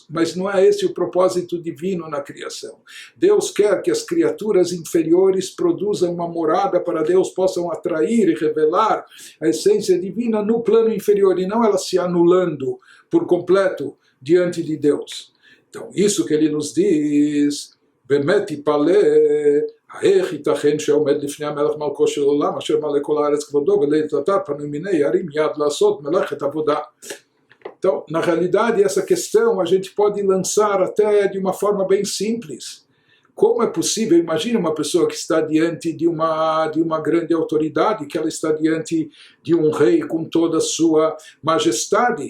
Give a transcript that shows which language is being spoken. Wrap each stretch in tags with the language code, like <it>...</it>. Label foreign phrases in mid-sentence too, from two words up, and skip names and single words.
<pt>Mas não é esse o propósito divino na criação. Deus quer que as criaturas inferiores produzam uma morada para Deus, possam atrair e revelar a essência divina no plano inferior, e não ela se anulando por completo diante de Deus. Então, isso que ele nos diz,</pt> <he>באמת יפלא, איך ייתכן שעומד לפני המלך מלכו של עולם, אשר מלא כל הארץ כבודו, ולעת עתה פנו מיני ירים יד לעשות מלאכת עבודה.</he> <pt>Então, na realidade, essa questão a gente pode lançar até de uma forma bem simples. Como é possível? Imagine uma pessoa que está diante de uma grande autoridade, que ela está diante de um rei com toda a sua majestade.</pt>